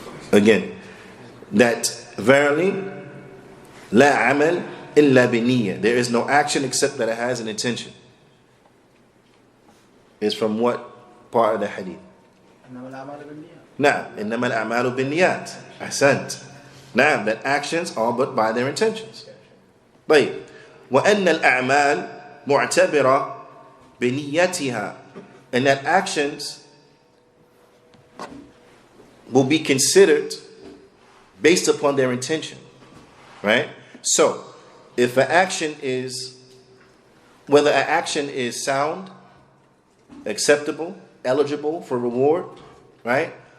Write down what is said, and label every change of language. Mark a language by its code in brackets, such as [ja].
[en] Again, that verily, [ar] la amal illa biniyya. [en] There is no action except that it has an intention. Is from what part of the hadith? Na'am, [ar] innama al-a'malu bin-niyat. [en] Ahsant. Na'am, that actions are but by their intentions. [ar] طيب. وأن الأعمال معتبرة بنيتها. [en] And that actions will be considered based upon their intention. Right? So, if an action is, whether an action is sound, acceptable, eligible for reward, right?